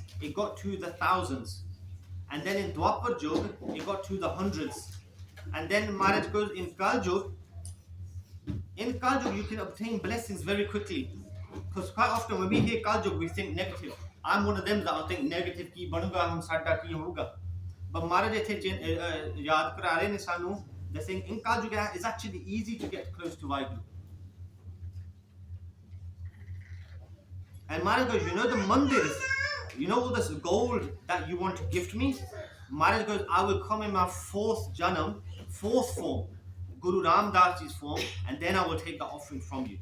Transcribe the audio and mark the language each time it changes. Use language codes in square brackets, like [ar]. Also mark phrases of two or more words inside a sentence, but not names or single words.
[en] It got to the thousands. And then in Dwapar Jug, it got to the hundreds. And then Maharaj goes in Kaljug. In Kaljug, you can obtain blessings very quickly. Because quite often when we hear Kaljug, we think negative. I'm one of them that will think negative, [pa] ਕੀ ਬਣੂਗਾ, ਹੁਣ ਸਾਡਾ ਕੀ ਹੋਗਾ. But ਮਹਾਰਾਜ ਯਾਦ ਕਰਾ ਰਹੇ ਨੇ ਸਾਨੂੰ, [en] they're saying in Kaljug it's actually easy to get close to Vaigu. And Maharaj goes, the mandirs, all this gold that you want to gift me? Maharaj goes, I will come in my fourth janam, fourth form, Guru Ram Das Ji's form, and then I will take the offering from you.